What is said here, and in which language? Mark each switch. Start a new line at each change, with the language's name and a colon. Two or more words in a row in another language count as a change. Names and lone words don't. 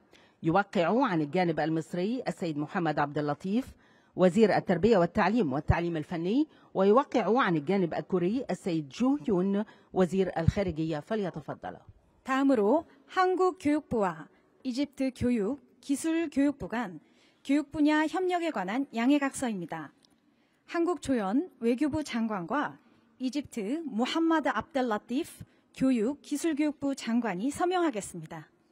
Arabic: يوقع عن الجانب المصري السيد محمد عبد اللطيف وزير التربية والتعليم والتعليم الفني، ويوقع عن الجانب الكوري السيد جو يون وزير الخارجية. فليتفضل.
Korean: 다음으로 한국교육부와 이집트 교육, 기술교육부 간 교육 분야 협력에 관한 양해각서입니다. 한국 조연 외교부 장관과 이집트 무함마드 압델 라티프 교육, 기술교육부 장관이 서명하겠습니다.